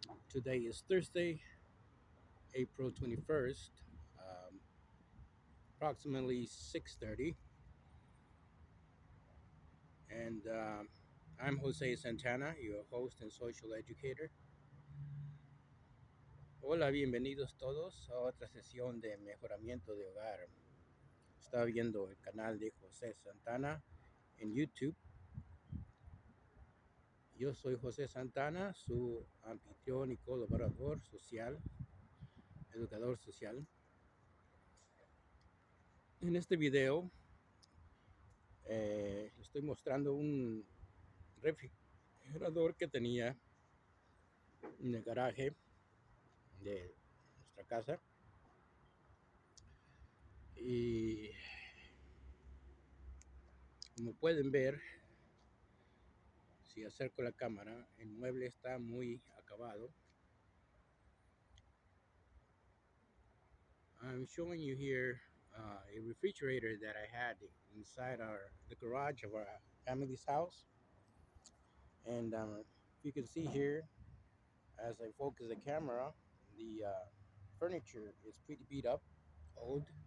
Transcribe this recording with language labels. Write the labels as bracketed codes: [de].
[en] Today is Thursday, April 21st, approximately 6:30, and I'm Jose Santana, your host and social educator. [es] Hola, bienvenidos todos a otra sesión de mejoramiento de hogar. Está viendo el canal de José Santana en YouTube. Yo soy José Santana, su anfitrión y colaborador social, educador social. En este video estoy mostrando un refrigerador que tenía en el garaje de nuestra casa. Y como pueden ver, si acerco la cámara, el mueble está muy acabado. [en] I'm showing you here a refrigerator that I had inside the garage of our family's house. And you can see here, as I focus the camera, the furniture is pretty beat up, old.